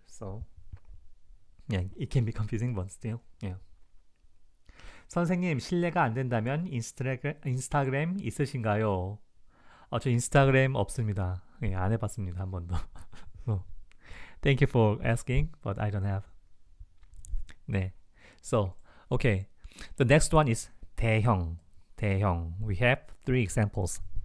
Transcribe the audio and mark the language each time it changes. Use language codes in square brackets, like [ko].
[en] So yeah, it can be confusing, but still, yeah. [ko] 선생님, 실례가 안 된다면 인스타그램 있으신가요? 저 인스타그램 없습니다. 예, 안 해봤습니다, 한 번도. [en] So, thank you for asking, but I don't have. 네. So, okay. The next one is Taehyung. Taehyung. We have 3 examples.